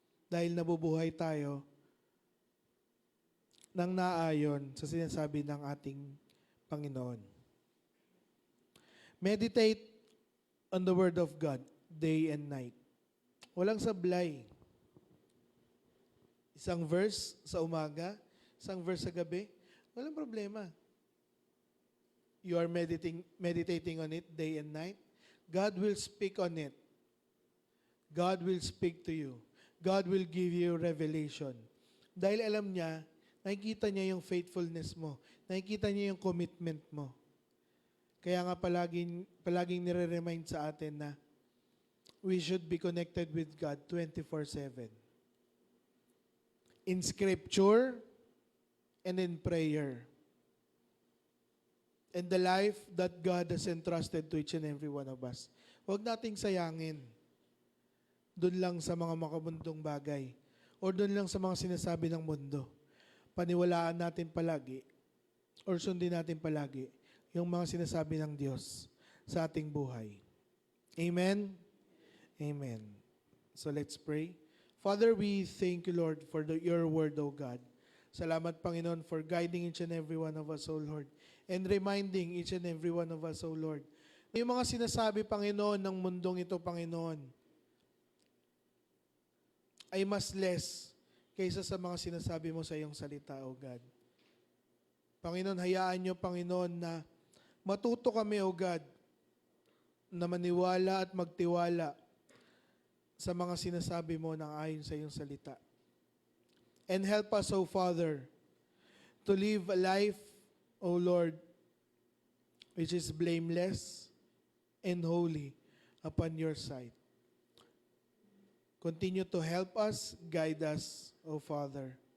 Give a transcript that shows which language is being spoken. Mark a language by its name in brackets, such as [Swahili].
[Filipino] Dahil nabubuhay tayo nang naayon sa sinasabi ng ating Panginoon. [English] Meditate on the Word of God day and night. [Filipino] Walang sablay. Isang verse sa umaga, isang verse sa gabi, walang problema. [English] You are meditating on it day and night. God will speak on it. God will speak to you. God will give you revelation. [Filipino] Dahil alam niya, nakikita niya yung faithfulness mo. Nakikita niya yung commitment mo. Kaya nga palaging nire-remind sa atin na [English] we should be connected with God 24/7. In Scripture and in prayer. And the life that God has entrusted to each and every one of us. [Filipino] Huwag nating sayangin doon lang sa mga makabundong bagay or doon lang sa mga sinasabi ng mundo. Paniwalaan natin palagi or sundin natin palagi yung mga sinasabi ng Diyos sa ating buhay. [English] Amen? Amen. So let's pray. Father, we thank you, Lord, for your word, O God. [Filipino] Salamat, Panginoon, [English] for guiding each and every one of us, O Lord, and reminding each and every one of us, O Lord. [Filipino] Yung mga sinasabi, Panginoon, ng mundong ito, Panginoon, ay mas less kaysa sa mga sinasabi mo sa iyong salita, O God. Panginoon, hayaan niyo, Panginoon, na matuto kami, O God, na maniwala at magtiwala sa mga sinasabi mo ng ayon sa iyong salita. [English] And help us, O Father, to live a life, O Lord, which is blameless and holy upon your sight. Continue to help us, guide us, O Father.